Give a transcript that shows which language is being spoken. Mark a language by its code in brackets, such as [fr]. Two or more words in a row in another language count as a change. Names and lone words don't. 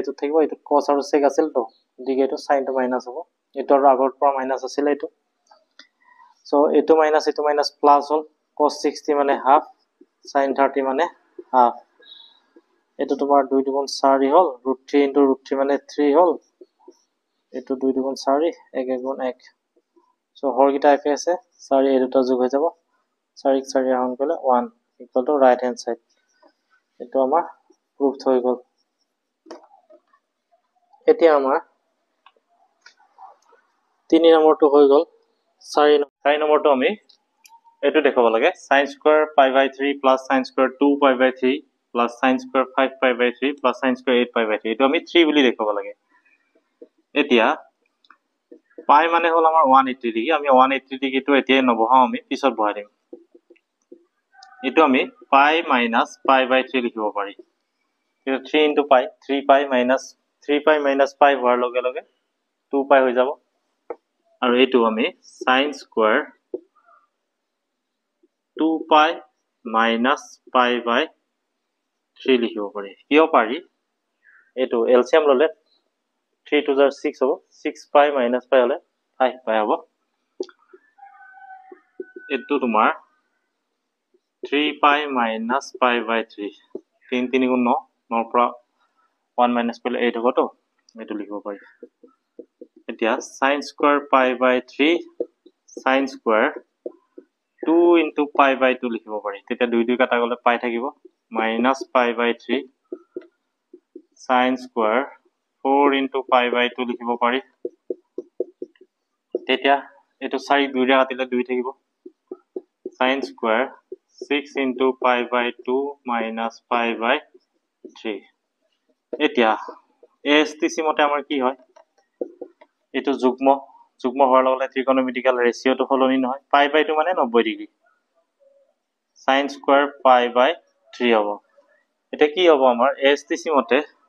[as] এটু থাকিব এটু cos আৰু sec আছিল তো গতিকে এটু [en] sin to [as] মাইনাস হ'ব এটু আৰু আগৰ পৰা মাইনাস আছিল এটু সো এটু [en] minus plus [as] হল cos 60 মানে হাফ sin 30 মানে হাফ এটু তোমাৰ 2 2 4 হল √3 into √3 মানে 3 হল এটু 2 2 4 1 1 1 সো হৰগিটা একে আছে 4 এই দুটা যোগ হৈ যাব 4 4 ৰাউন্ড কৰিলে 1 [en] equal to right hand side [as] এটু আমাৰ প্রুফড হৈ গল এতিয়া আমাৰ 3 নম্বৰটো হৈ গল 4 নম্বৰটো আমি এটু দেখাব লাগে [en] sin square pi/3 plus sin square 2 pi/3 plus sin square 5 pi/3 plus sin square 8 pi/3 [as] এটু আমি 3 বুলি দেখাব লাগে এতিয়া পাই মানে হল আমাৰ 180 ডিগ্ৰী আমি 180 ডিগ্ৰীটো এতিয়াই নবহাও আমি পিছত বহাই দিম এটু আমি পাই মাইনাস pi/3 লিখিব পাৰি [en] 3 into pi 3 pi minus pi [as] হোৱাৰ লগে লগে 2 pi হৈ যাব আৰু এটু আমি [en] sin square 2 pi minus pi/3 [as] লিখিব পাৰি কিয় পাৰি এটু এলসিয়াম ললে 3 to 6 হ'ব [en] 6 pi minus pi [as] হলে 5 pi হ'ব এটু তোমাৰ [en] 3 pi minus pi/3 [as] 3 3 গুণ 9 9 পৰা 1 minus কৰিলে 8 হ'ব তো এটু লিখিব পাৰি এতিয়া [en] sin square pi/3 sin square 2 into pi/2 [as] লিখিব পাৰি তেতিয়া 2 2 কাটা গলে pi থাকিব [en] minus pi/3 sin square 4 into pi/2 [as] লিখিব পাৰি তেতিয়া এটু 4 2 ৰে কাটিলে 2 থাকিব [en] sin square 6 into pi by 2 minus pi by 3. [as] এতিয়া ASTC মতে আমাৰ কি হয় এটো যুগ্ম হোৱাৰ লগে ত্ৰিকোণমিতিক্যাল ৰেশিওটো সলনি নহয় [en] pi by 2 [as] মানে 90 ডিগ্ৰী [en] sin square pi by 3 [as] হ'ব এটা কি হ'ব আমাৰ ASTC মতে